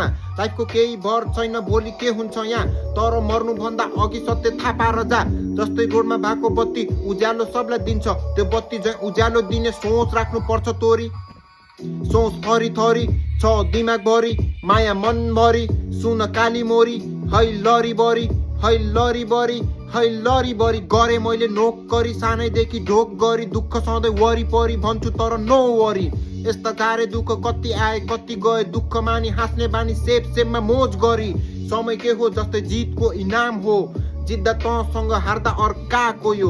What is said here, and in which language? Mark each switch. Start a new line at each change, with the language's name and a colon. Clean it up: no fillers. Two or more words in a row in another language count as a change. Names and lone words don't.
Nepali: लाइफको केही भर छैन भोलि के हुन्छ यहाँ, तर मर्नुभन्दा अघि सत्य थाहा पाएर जा। जस्तै रोडमा भएको बत्ती उज्यालो सबलाई दिन्छ, त्यो बत्ती झैँ उज्यालो दिने सोच राख्नुपर्छ तोरी। सोच थरी थरी छ दिमागभरि, माया मनभरि सुन काली मोरी। है लरी बरी है लरी बरी है लरी बरी, गरे मैले नोकरी सानैदेखि ढोक गरी। दुःख सधैँ वरिपरि भन्छु तर
English: no worry.
Nepali: यस्ता गाह्रे दुःख कति आए कति गए, दुःख मानी हाँस्ने बानी सेप सेपमा मोज गरी। समय के हो जस्तै जितको इनाम हो, जित्दा तँसँग हार्दा अर्काको यो।